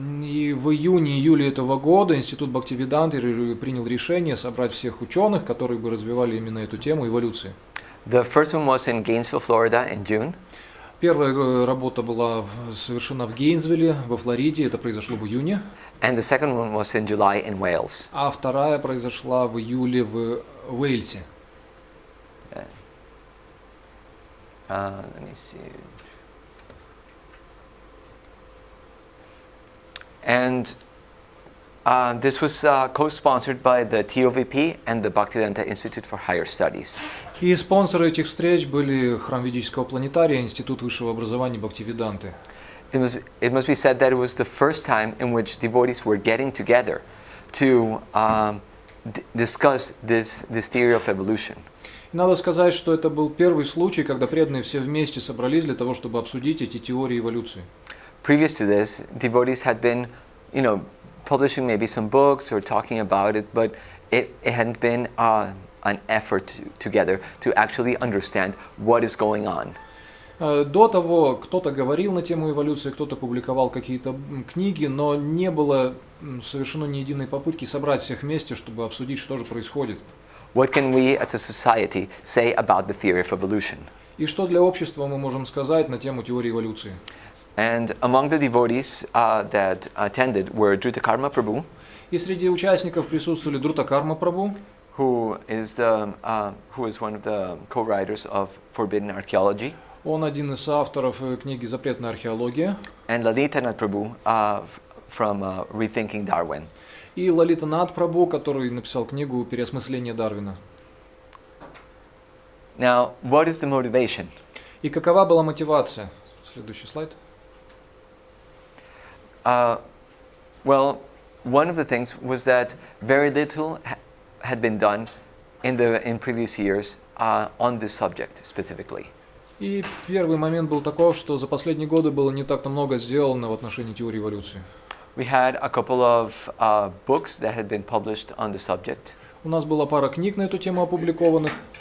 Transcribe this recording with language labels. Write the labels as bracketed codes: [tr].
[ru] И в июне-июле этого года Институт Бхактивиданты принял решение собрать всех ученых, которые бы развивали именно эту тему эволюции. [en] The first one was in Gainesville, Florida, in June. [ru] Первая работа была совершена в Гейнсвилле, во Флориде, это произошло в июне. [en] And the second one was in July in Wales. [ru] А вторая произошла в июле в Уэльсе. [en] Let me see. And this was co-sponsored by the TOVP and the Bhaktivedanta Institute for Higher Studies. [ru] И спонсоры этих встреч были Храм Ведического планетария, Институт высшего образования Бхактивиданты. [en] It must be said that it was the first time in which devotees were getting together to discuss this theory of evolution. [ru] Надо сказать, что это был первый случай, когда преданные все вместе собрались для того, чтобы обсудить эти теории эволюции. [en] Previous to this, devotees had been, publishing maybe some books or talking about it, but it hadn't been an effort together to actually understand what is going on. [ru] До того кто-то говорил на тему эволюции, кто-то публиковал какие-то книги, но не было совершено ни единой попытки собрать всех вместе, чтобы обсудить, что же происходит. [en] What can we as a society say about the theory of evolution? [ru] И что для общества мы можем сказать на тему теории эволюции? [en] And among the devotees that attended were Drutakarma Prabhu, [ru] И среди участников присутствовали Друтакарма Прабху, [en] who is one of the co-writers of Forbidden Archaeology, [ru] он один из авторов книги «Запретная археология», [en] and Lalita Prabhu from Rethinking Darwin. [ru] и Лалита Нат Прабху, который написал книгу «Переосмысление Дарвина». [en] Now, what is the motivation? [ru] И какова была мотивация? Следующий слайд. [en] Well, one of the things was that very little had been done in previous years on this subject specifically. [ru] И первый момент был таков, что за последние годы было не так-то много сделано в отношении теории эволюции. [en] We had a couple of books that had been published on the subject. [ru] У нас была пара книг на эту тему опубликованных.